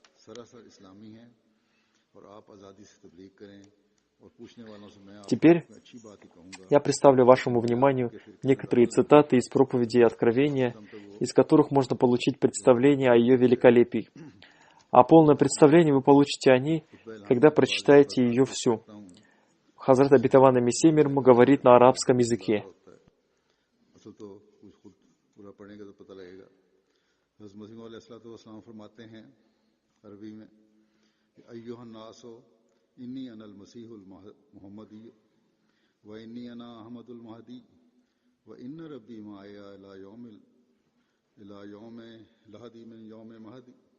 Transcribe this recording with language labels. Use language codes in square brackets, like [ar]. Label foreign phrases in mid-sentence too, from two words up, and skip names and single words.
[ru] Теперь я представлю вашему вниманию некоторые цитаты из проповедей Откровения, из которых можно получить представление о ее великолепии. А полное представление вы получите о ней, когда прочитаете ее всю. Хазрат Обетованный Мессия мир ему говорит на арабском языке. [ar] إني أنا المسيح المحمدي وإني أنا أحمد المهدي وإن ربي معي إلى يوم لهدي من يوم مهدي